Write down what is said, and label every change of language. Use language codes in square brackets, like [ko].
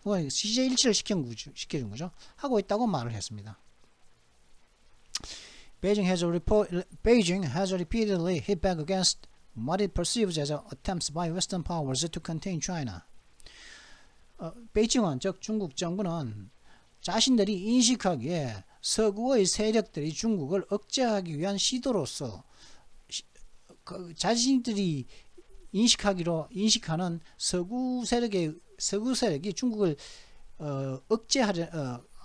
[ko] 시제 일치를 시켜준 거죠. 하고 있다고 말을 했습니다. [en] Beijing has repeatedly hit back against what it perceives as attempts by Western powers to contain China. [ko] 베이징은 즉 중국 정부는 자신들이 인식하기에 서구의 세력들이 중국을 억제하기 위한 시도로서 자신들이 인식하는 서구 세력이 중국을 억제하려는